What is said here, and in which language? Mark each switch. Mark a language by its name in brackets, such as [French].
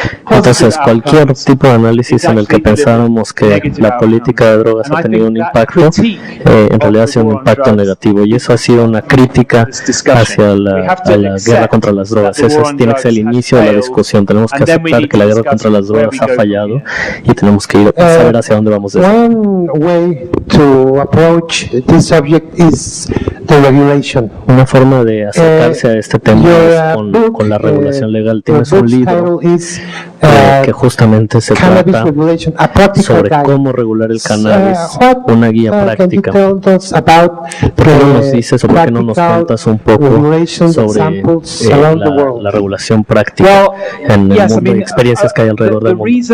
[Spanish] Entonces, cualquier tipo de análisis en el que pensáramos que la política de drogas ha tenido un impacto, en realidad ha sido un impacto negativo, y eso ha sido una crítica hacia la guerra contra las drogas. Ese tiene que ser el inicio de la discusión. Tenemos que aceptar que la guerra contra las drogas ha fallado y tenemos que ir a saber hacia dónde vamos de eso. [English] To approach this subject is the regulation. [Spanish] Una forma de acercarse a este tema es con la regulación legal. Tienes un libro que justamente se trata sobre cómo regular el cannabis, una guía práctica. ¿Por qué no nos dices o por qué no nos cuentas un poco sobre la regulación práctica en el mundo y experiencias que hay alrededor del mundo?